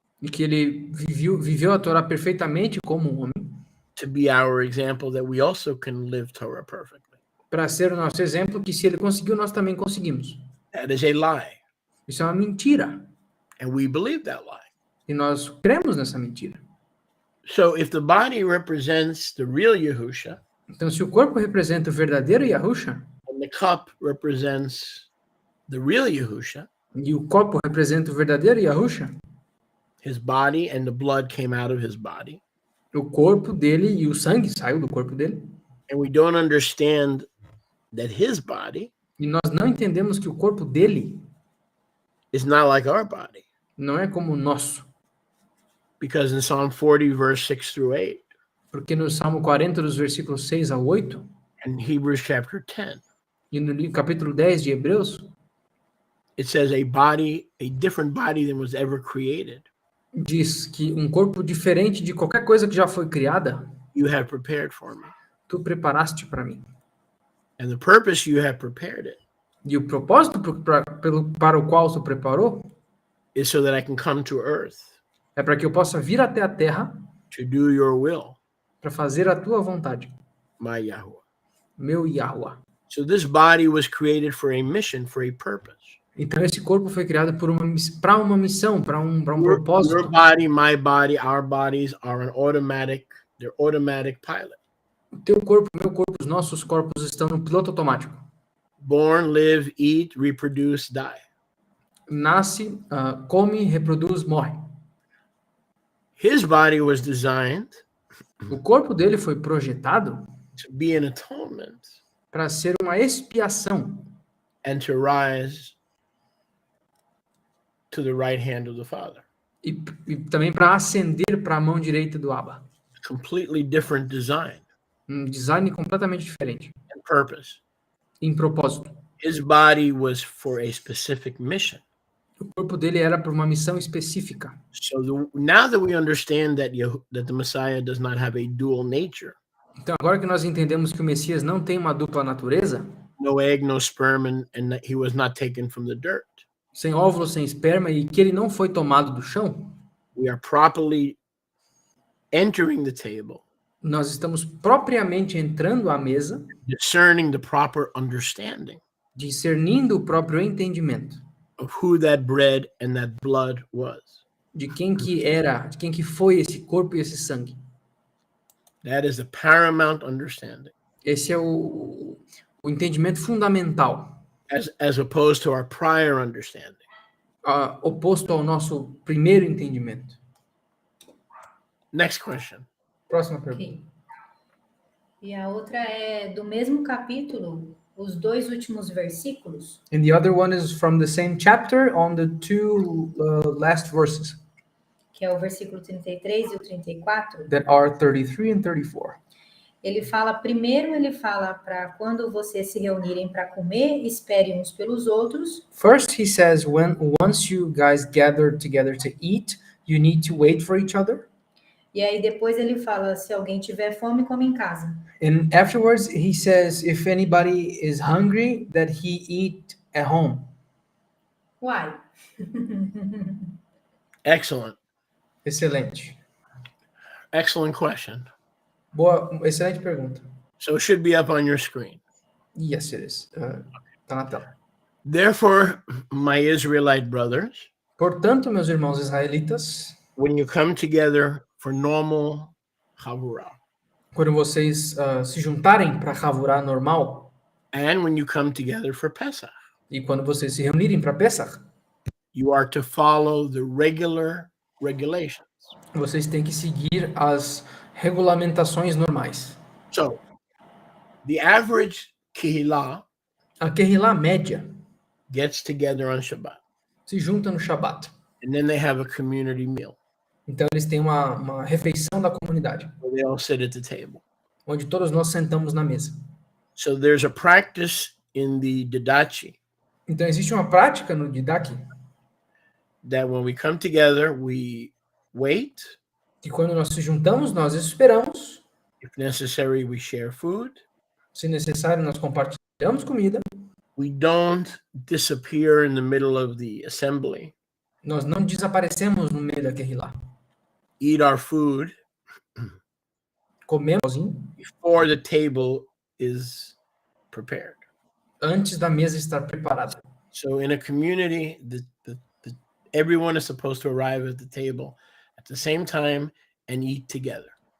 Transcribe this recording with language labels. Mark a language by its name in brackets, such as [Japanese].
[Portuguese] E que ele viveu a Torá perfeitamente como um homem, [English] to be our example that we also can live Torah perfectly. [Portuguese] para ser o nosso exemplo, que se ele conseguiu, nós também conseguimos. [English] That is a lie, [Portuguese] Isso é uma mentira. [English] and we believe that lie. [Portuguese] E nós cremos nessa mentira. [English] So if the body represents the real Yahusha, [Portuguese] Então, se o corpo representa o verdadeiro Yahusha, [English] and the cup represents the real Yahusha, [Portuguese] e o copo representa o verdadeiro Yahusha, [English] his body and the blood came out of his body, [Portuguese] o corpo dele e o sangue saiu do corpo dele, [English] and we don't understand that his body [Portuguese] e nós não entendemos que o corpo dele [English] is not like our body. [Portuguese] não é como o nosso. [English] Because in Psalm 40, verse 6 through 8, [Portuguese] Porque no Salmo 40, dos versículos 6 a 8, [English] and Hebrews chapter 10, [Portuguese] E no capítulo 10 de Hebreus, [English] it says a different body than was ever created, [Portuguese] diz que um corpo diferente de qualquer coisa que já foi criada, [English] you have prepared for me. [Portuguese] tu preparaste para mim. [English] And the purpose you have prepared it [Portuguese] E o propósito para o qual tu preparou [English] is so that I can come to earth [Portuguese] é para que eu possa vir até a terra [English] to do your will, [Portuguese] para fazer a tua vontade, [English] my Yahweh. [Portuguese] meu Yahuwah. [English] So this body was created for a mission, for a purpose. [Portuguese] Então esse corpo foi criado para uma missão, para um [English] Your [Portuguese] propósito. [English] body, my body, our bodies are they're automatic pilot. [Portuguese] O teu corpo, o meu corpo, os nossos corpos estão no piloto automático. [English] Born, live, eat, reproduce, die. [Portuguese] Nasce, come, reproduz, morre. [English] His body was designed [Portuguese] O corpo dele foi projetado [English] to be an atonement [Portuguese] para ser uma expiação [English] and to rise to the right hand of the Father. [Portuguese] e também para ascender para a mão direita do Abba. [English] Completely different design [Portuguese] Um design completamente diferente, [English] and purpose. [Portuguese] em propósito. [English] His body was for a specific mission. [Portuguese] O corpo dele era para uma missão específica. [English] So now that we understand that the Messiah does not have a dual nature, [Portuguese] Então, agora que nós entendemos que o Messias não tem uma dupla natureza, [English] no egg, no sperm, and that he was not taken from the dirt, [Portuguese] sem óvulo, sem esperma, e que ele não foi tomado do chão, [English] we are properly entering the table, [Portuguese] nós estamos propriamente entrando à mesa, [English] discerning the proper understanding [Portuguese] discernindo o próprio entendimento [English] of who that bread and that blood was. [Portuguese] de quem que era, de quem que foi esse corpo e esse sangue. [English] That is the paramount understanding, [Portuguese] Esse é o entendimento fundamental, [English] as opposed to our prior understanding. [Portuguese] oposto ao nosso primeiro entendimento. [English] Next question. [Portuguese] Próxima pergunta. Ok. E a outra é do mesmo capítulo, os dois últimos versículos. [English] And the other one is from the same chapter on the two last verses [Portuguese] Que é o versículo 33 e o 34. [English] that are 33 and 34. [Portuguese] Ele fala para quando vocês se reunirem para comer, esperem uns pelos outros. [English] First, he says, once you guys gather together to eat, you need to wait for each other. [Portuguese] E aí depois ele fala, se alguém tiver fome, come em casa. [English] And afterwards, he says, if anybody is hungry, that he eat at home. Uai. Excellent. [Portuguese] Excelente. [English] Excellent question. [Portuguese] Boa, excelente pergunta. [English] So it should be up on your screen. Yes, it is. [Portuguese] Tá na tela. [English] Therefore, my Israelite brothers, [Portuguese] Portanto, meus irmãos israelitas, [English] when you come together for normal chavurah, [Portuguese] quando vocês se juntarem para Havurá normal, [English] and when you come together for Pesach, [Portuguese] e quando vocês se reunirem para Pesach, [English] you are to follow the regular regulations. [Portuguese] vocês têm que seguir as regulamentações normais. [English] So, the average kehillah [Portuguese] A Kehillah média [English] gets together on Shabbat, [Portuguese] se junta no Shabat. [English] and then they have a community meal [Portuguese] Então, eles têm uma refeição da comunidade, [English] where they all sit at the table. [Portuguese] onde todos nós sentamos na mesa. [English] So there's a practice in the Didachi [Portuguese] Então, existe uma prática no Didache, [English] that when we come together, we wait. [Portuguese] que quando nós se juntamos, nós esperamos. [English] If necessary, we share food. [Portuguese] Se necessário, nós compartilhamos comida. [English] We don't disappear in the middle of the assembly. [Portuguese] Nós não desaparecemos no meio da Kehillah. [English] Eat our food [Portuguese] Comemos sozinho, [English] before the table is prepared. [Portuguese] antes da mesa estar preparada. [English] So in a community, everyone is supposed to arrive at the table at the same time and eat together.